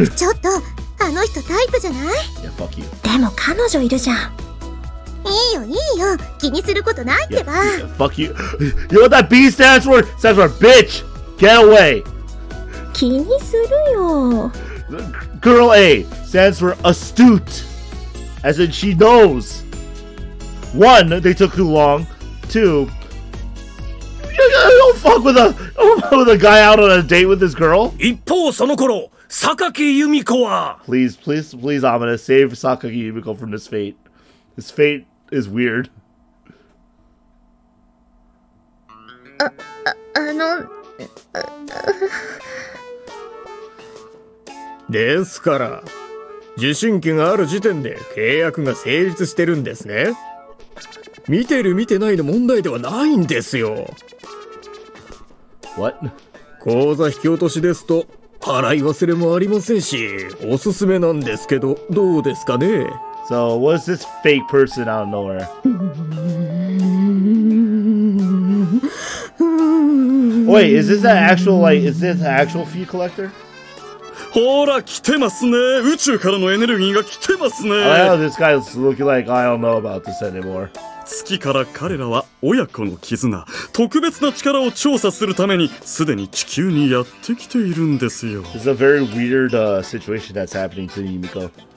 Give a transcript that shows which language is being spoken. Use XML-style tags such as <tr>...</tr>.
<ja>ちょっと、あの人タイプじゃない？</ja> <en>Yeah, fuck you.</en> <ja>でも彼女いるじゃん。いいよいいよ、気にすることないってば。</ja> <en>Yeah, fuck you. You know what that B stands for? Stands for bitch. Get away.</en> <ja>気にするよ。</ja> <en>Girl A stands for astute, as in she knows. 1, they took too long. 2, don't fuck with a guy out on a date with this girl.</en> <ja>一方その頃、榊由美子は</ja> <en>Please, I'm gonna save Sakaki Yumiko from this fate. This fate is weird.</en> <ja>ですから受信機がある時点で契約が成立してるんですね。見てる見てないの問題ではないんですよ。</ja> <en>What?</en> <ja>口座引き落としですと払い忘れもありませんし、おすすめなんですけどどうですかね。</ja> <en>So what's this fake person out of nowhere? Wait, is this an actual fee collector?</en> <ja>ほら来てますね。宇宙からのエネルギーが来てますね。</ja> <en>I know this guy is looking like I don't know about this anymore.</en> <ja>月から彼らは親子の絆、特別な力を調査するためにすでに地球にやってきているんですよ。</ja> <en>This is a very weird situation that's happening to Yumiko.</en>